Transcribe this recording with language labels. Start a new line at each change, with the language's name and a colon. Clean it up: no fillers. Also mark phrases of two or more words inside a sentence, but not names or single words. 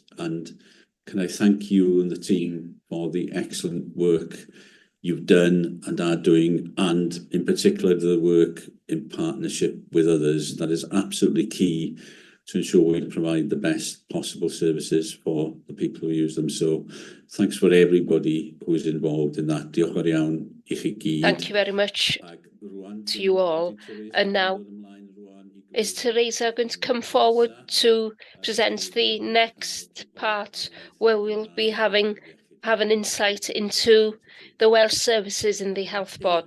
English: And can I thank you and the team for the excellent work you've done and are doing, and in particular the work in partnership with others. That is absolutely key to ensure we provide the best possible services for the people who use them. So thanks for everybody who is involved in that.
Welsh: Diolch yn fawr iawn I chi gyd.
English: Thank you very much to you all. And now, is Teresa going to come forward to present the next part, where we'll be having an insight into the Welsh services in the Health Board?